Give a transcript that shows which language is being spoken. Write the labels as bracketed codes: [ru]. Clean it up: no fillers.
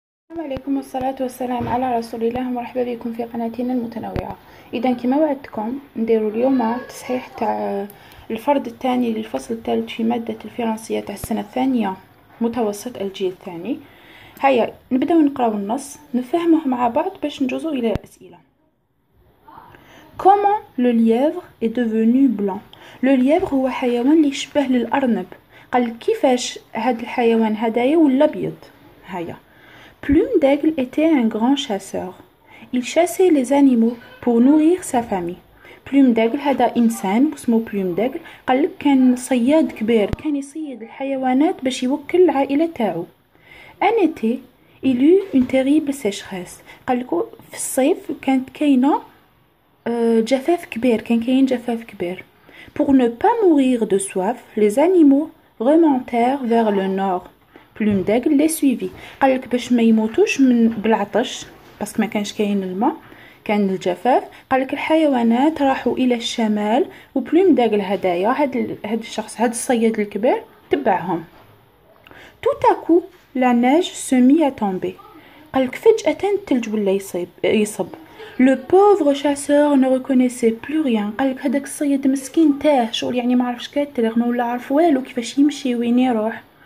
[ar] السلام عليكم والصلاة والسلام على رسول الله، ومرحبا بكم في قناتنا المتنوعة. إذا كما وعدتكم نديرو اليوم تصحيح تاع الفرد الثاني للفصل الثالث في مادة الفرنسية تاع السنة الثانية متوسط الجيل الثاني. هيا نبداو نقراو النص نفهمه مع بعض باش نجوزو إلى الأسئلة. [fr] Comment le lièvre est devenu blanc؟ Le lièvre [ar] هو حيوان اللي يشبه للأرنب. قال كيفاش هاد الحيوان هدايا ولا أبيض؟ هيا. [fr] Plume d'Aigle était un grand chasseur. Il chassait les animaux pour nourrir sa famille. [ar] Plume d'Aigle هذا إنسان اسمه Plume d'Aigle، قالك كان صياد كبير، كان يصيد الحيوانات باش يوكل العائلة تاعو. [fr] Un été, il eut une terrible sécheresse. [ar] قالكو في الصيف كانت كاينة جفاف كبير، كان كاين جفاف كبير. [fr] Pour ne pas mourir de soif, les animaux remontèrent vers le nord. Plume d'Aigle les suivit. [ar] قالك باش ما يموتوش من بالعطش باسكو ما كانش كاين الماء، كان الجفاف. قالك الحيوانات راحوا الى الشمال، وبلوم داغل هدايا هاد الشخص هاد الصياد الكبير تبعهم. [fr] Tout à coup la neige se mit à tomber. [ar] قالك فجأة الثلج ولا يصب. [fr] Le pauvre chasseur ne reconnaissait plus rien. [ar] قالك هذاك الصياد مسكين تاه، شغل يعني ما عرفش كاتر ما ولا عرف والو كيفاش يمشي وين يروح.